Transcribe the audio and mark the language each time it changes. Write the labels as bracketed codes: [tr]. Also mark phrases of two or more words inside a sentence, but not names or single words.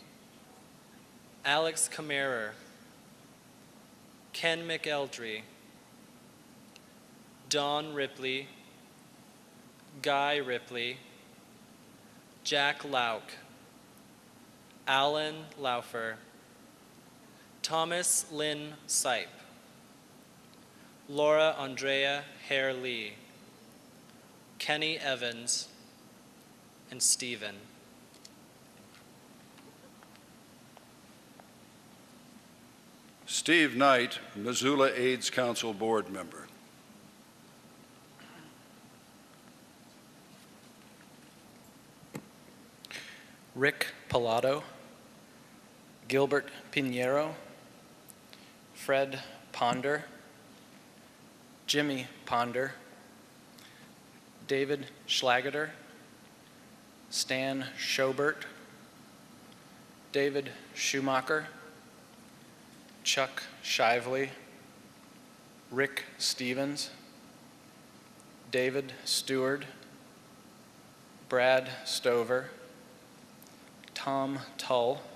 [en] Alex Kammerer, Ken McEltry, Don Ripley, Guy Ripley, Jack Lauk, Alan Laufer, Thomas Lynn Sipe, Laura Andrea Hare Lee, Kenny Evans, and Stephen. Steve Knight, Missoula AIDS Council board member. Rick Pilato, Gilbert Pinheiro, Fred Ponder, Jimmy Ponder, David Schlageter, Stan Schobert, David Schumacher, Chuck Shively, Rick Stevens, David Stewart, Brad Stover, Tom Tull,